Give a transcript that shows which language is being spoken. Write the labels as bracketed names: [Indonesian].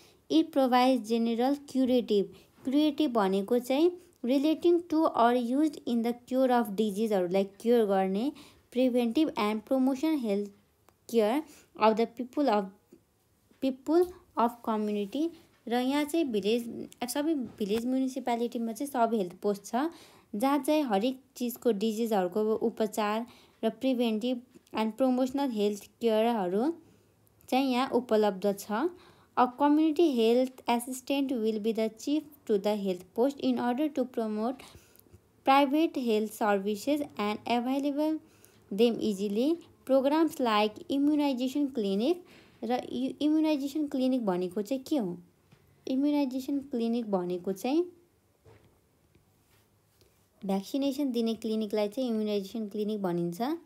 [English] it provide general curative [Nepali] भनेको चाहिँ [English] Relating to our use in the cure of डिजिजहरूलाई cure गर्ने, preventive and promotion health care of the people of community. [Nepali] र यहाँ चाहिँ सबै village म्युनिसिपालिटीमा चाहिँ सब हेल्थ पोस्ट छ जहाँ चाहिँ हरेक चिजको डिजिजहरूको उपचार र प्रिभेन्टिभ एन्ड प्रमोसनल हेल्थ केयरहरू चाहिँ यहाँ उपलब्ध छ। [English] A community health assistant will be the chief to the health post in order to promote private health services and available them easily. Programs like immunization clinic. [Nepali] र immunisation clinic भनेको चाहिँ के हो? इम्युनाइजेसन क्लिनिक भनेको चाहिँ vaccination दिने क्लिनिकलाई चाहिँ immunisation clinic भनिन्छ।